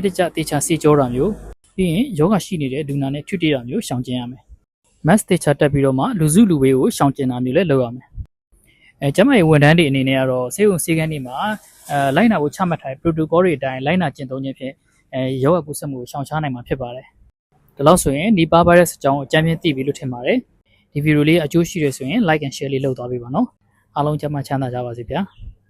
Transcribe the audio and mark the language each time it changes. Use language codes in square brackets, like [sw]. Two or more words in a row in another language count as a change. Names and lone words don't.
[my] တကျတေချာစီကြောတာမျိုးပြီးရင်ယောဂရှိနေတဲ့လူနာနဲ့ထွေတေတာမျိုးရှောင်ကျဉ်ရမယ်mask တေချာတက်ပြီးတော့မှလူစုလူဝေးကိုရှောင်ကျဉ်တာမျိုးလည်းလုပ်ရမယ်ကျမရဲ့ဝန်ထမ်းတွေအနေနဲ့ကတော့စေုံစေကန်းတွေမှာလိုက်နာဖို့ချမှတ်ထားတဲ့ protocol တွေအတိုင်းလိုက်နာကျင့်သုံးခြင်းဖြင့်ယောဂကူးစက်မှုကိုရှောင်ရှားနိုင်မှာဖြစ်ပါတယ်ဒါလို့ဆိုရင်ဒီပါဗိုင်းရပ်စ်အကြောင်းအကြမ်းဖျင်းသိပြီလို့ထင်ပါတယ်ဒီဗီဒီယိုလေးအကျိုးရှိရဆိုရင် [en] like and share [my] လေးလုပ်သွားပေးပါနော်အားလုံးကျန်းမာချမ်းသာကြပါစေဗျာ